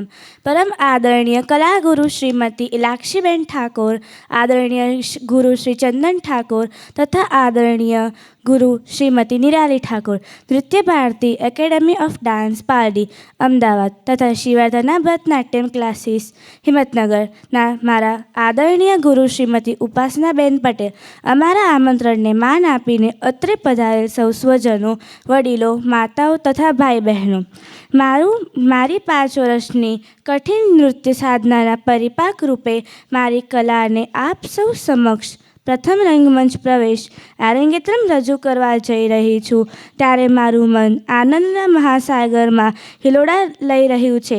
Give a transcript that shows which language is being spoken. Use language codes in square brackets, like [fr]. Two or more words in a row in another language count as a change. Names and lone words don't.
[gu] પરમ આદરણીય કલાગુરુ શ્રીમતી ઇલાક્ષીબેન ઠાકુર, આદરણીય ગુરુ શ્રી ચંદન ઠાકુર તથા આદરણીય ગુરુ શ્રીમતી નિરાલી ઠાકુર, નૃત્ય ભારતી એકેડમી ઓફ ડાન્સ પારડી અમદાવાદ તથા શિવાધના ભરતનાટ્યમ ક્લાસેસ હિંમતનગરના મારા આદરણીય ગુરુ શ્રીમતી ઉપાસનાબેન પટેલ, અમારા આમંત્રણને માન આપીને અત્રે પધારેલ સૌ સ્વજનો, વડીલો, માતાઓ તથા ભાઈ બહેનો, મારી 5 વર્ષની કઠિન નૃત્ય સાધનાના પરિપાક રૂપે મારી કલાને આપ સૌ સમક્ષ પ્રથમ રંગમંચ પ્રવેશ આરંગેત્રમ રજૂ કરવા જઈ રહી છું, ત્યારે મારું મન આનંદના મહાસાગરમાં હિલોડા લઈ રહ્યું છે.